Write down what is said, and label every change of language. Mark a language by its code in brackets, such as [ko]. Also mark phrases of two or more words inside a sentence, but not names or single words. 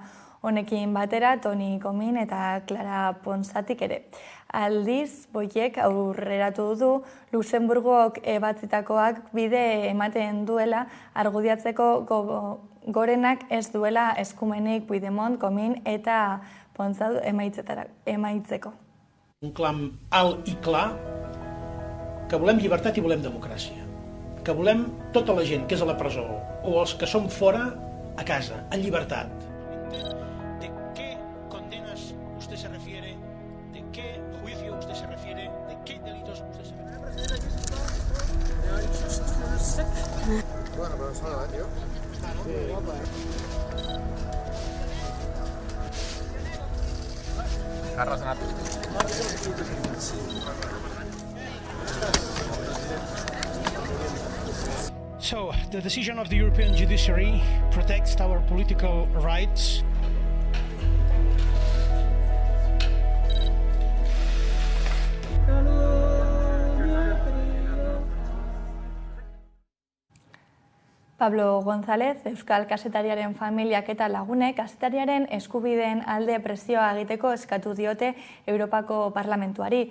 [eu] Honekin batera, Toni Comín eta Clara Ponsattik ere. Aldiz, Boiek aurreratu du, Luxemburgok ebatzitakoak bide ematen duela argudiatzeko gorenak ez duela eskumenik Puigdemont, Comín eta Ponsat emaitzeko. [ca] Un clam alt i clar que volem llibertat i volem democràcia. Que volem tota la gent que és a la presó o els que són fora a casa, en llibertat. [es] ¿De qué condenas usted se refiere? ¿De qué juicio usted se refiere? ¿De qué delitos usted se refiere? Bueno, pero eso no, tío. Carlos Nato. [en] So, the decision of the European judiciary protects our political rights. [eu] Pablo González, euskal kazetariaren familiak eta lagunek kazetariaren eskubideen alde presioa egiteko eskatu diote Europako Parlamentuari.